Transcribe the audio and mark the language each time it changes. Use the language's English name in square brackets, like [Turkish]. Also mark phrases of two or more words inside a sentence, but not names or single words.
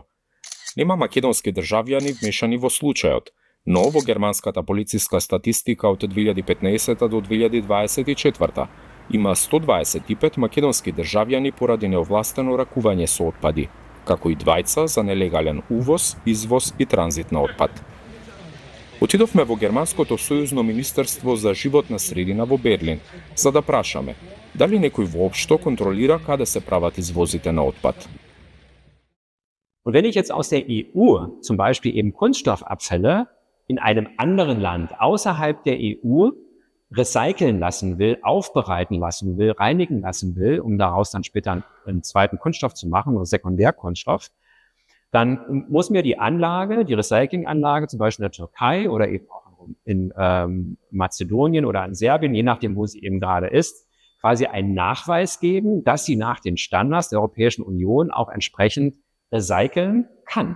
[Macedonian] Нема македонски државјани вмешани во случајот, но во германската полициска статистика од 2015 до 2024 има 125 македонски државјани поради неовластено ракување со отпади, како и 2 за нелегален увоз, извоз и транзит на отпад. Отидовме во Германското сојузно министерство за животна средина во Берлин, за да прашаме дали некој воопшто контролира каде се прават извозите на отпад. [German] Und wenn ich jetzt aus der EU zum Beispiel eben Kunststoffabfälle in einem anderen Land außerhalb der EU recyceln lassen will, aufbereiten lassen will, reinigen lassen will, um daraus dann später einen zweiten Kunststoff zu machen oder Sekundärkunststoff, dann muss mir die Anlage, die Recyclinganlage, zum Beispiel in der Türkei oder eben auch in Mazedonien oder in Serbien, je nachdem, wo sie eben gerade ist, quasi einen Nachweis geben, dass sie nach den Standards der Europäischen Union auch entsprechend recyceln kann.